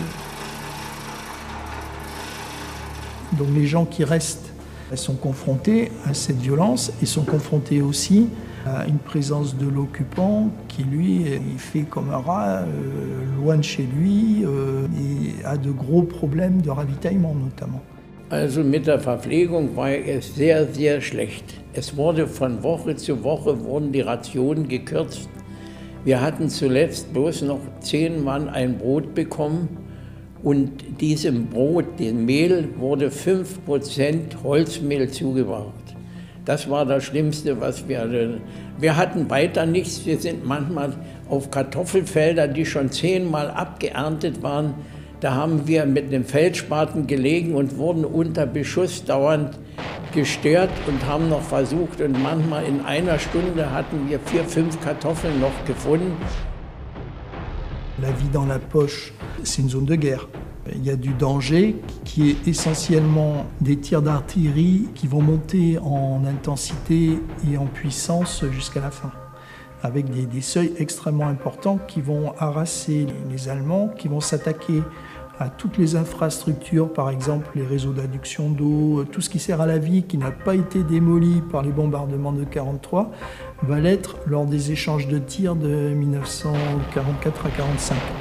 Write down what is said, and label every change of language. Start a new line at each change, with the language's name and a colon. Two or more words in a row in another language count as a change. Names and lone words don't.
French: Donc les gens qui restent sont confrontés à cette violence et sont confrontés aussi à une présence de l'occupant qui, lui, il fait comme un rat, loin de chez lui, et a de gros problèmes de ravitaillement notamment.
German: Also mit der Verpflegung war es sehr, sehr schlecht. Es wurde von Woche zu Woche wurden die Rationen gekürzt. Wir hatten zuletzt bloß noch 10 Mann ein Brot bekommen und diesem Brot, dem Mehl, wurde 5% Holzmehl zugebracht. Das war das Schlimmste, was wir hatten weiter nichts. Wir sind manchmal auf Kartoffelfelder, die schon 10-mal abgeerntet waren. Da haben wir mit dem Feldspaten gelegen und wurden unter Beschuss dauernd gestört und haben noch versucht. Und manchmal in einer Stunde hatten wir 4, 5 Kartoffeln noch gefunden.
French: La vie dans la poche, c'est une zone de guerre. Il y a du danger qui est essentiellement des tirs d'artillerie qui vont monter en intensité et en puissance jusqu'à la fin, avec des seuils extrêmement importants qui vont harasser les Allemands, qui vont s'attaquer à toutes les infrastructures, par exemple les réseaux d'adduction d'eau, tout ce qui sert à la vie, qui n'a pas été démoli par les bombardements de 1943, va l'être lors des échanges de tirs de 1944 à 1945.